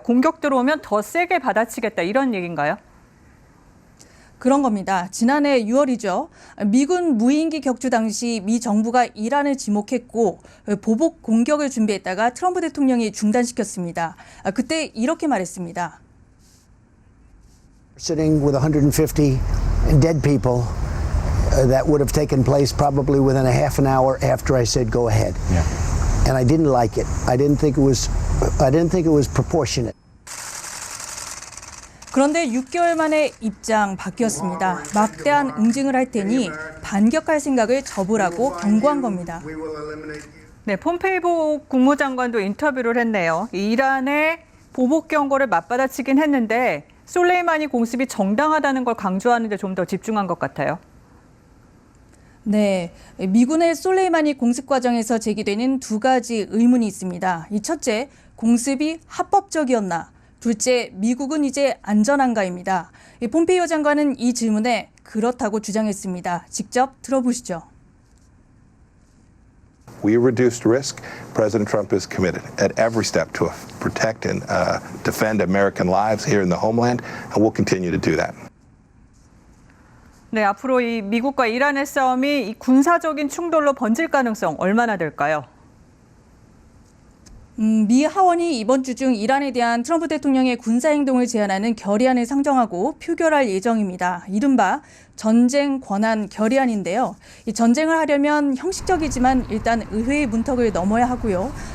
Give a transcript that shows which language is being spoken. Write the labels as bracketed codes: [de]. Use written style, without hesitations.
[ko] 공격 들어오면 더 세게 받아치겠다 이런 얘기인가요? 그런 겁니다. 지난해 6월이죠. 미군 무인기 격추 당시 미 정부가 이란을 지목했고 보복 공격을 준비했다가 트럼프 대통령이 중단시켰습니다. 그때 이렇게 말했습니다. [en] Sitting with 150 dead people that would have taken place probably within a half an hour after I said go ahead. Yeah. And I didn't like it. I didn't think it was proportionate. [ko] 그런데 6개월 만에 입장 바뀌었습니다. 막대한 응징을 할 테니 반격할 생각을 접으라고 경고한 겁니다. 네, 폼페이오 국무장관도 인터뷰를 했네요. 이란의 보복 경고를 맞받아치긴 했는데 솔레이마니 공습이 정당하다는 걸 강조하는 데 좀 더 집중한 것 같아요. 네, 미군의 솔레이마니 공습 과정에서 제기되는 두 가지 의문이 있습니다. 이 첫째, 공습이 합법적이었나? 둘째, 미국은 이제 안전한가입니다. 폼페이오 장관은 이 질문에 그렇다고 주장했습니다. 직접 들어보시죠. [en] We reduced risk. President Trump is committed at every step to protect and defend American lives here in the homeland, and we'll continue to do that. [ko] 네, 앞으로 이 미국과 이란의 싸움이 이 군사적인 충돌로 번질 가능성 얼마나 될까요? 미 하원이 이번 주 중 이란에 대한 트럼프 대통령의 군사행동을 제한하는 결의안을 상정하고 표결할 예정입니다. 이른바 전쟁 권한 결의안인데요. 이 전쟁을 하려면 형식적이지만 일단 의회의 문턱을 넘어야 하고요.